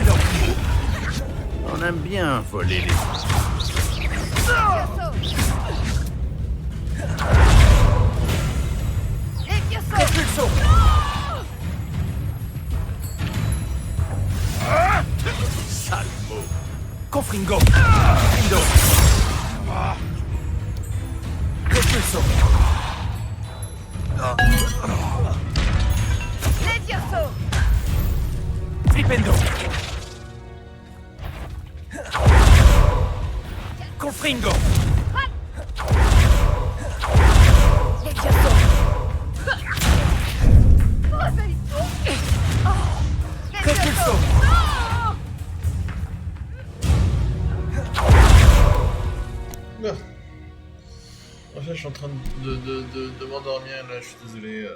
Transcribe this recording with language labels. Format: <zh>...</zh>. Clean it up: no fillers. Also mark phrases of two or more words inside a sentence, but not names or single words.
<fr>On aime bien voler les... Levioso! Sale mot. Confringo. Findo. Repulso. Levioso! Tripendo. Confringo. Levioso! Réveille-toi! Repulso. Non. En fait, je suis en train de m'endormir là, je suis désolé.</fr>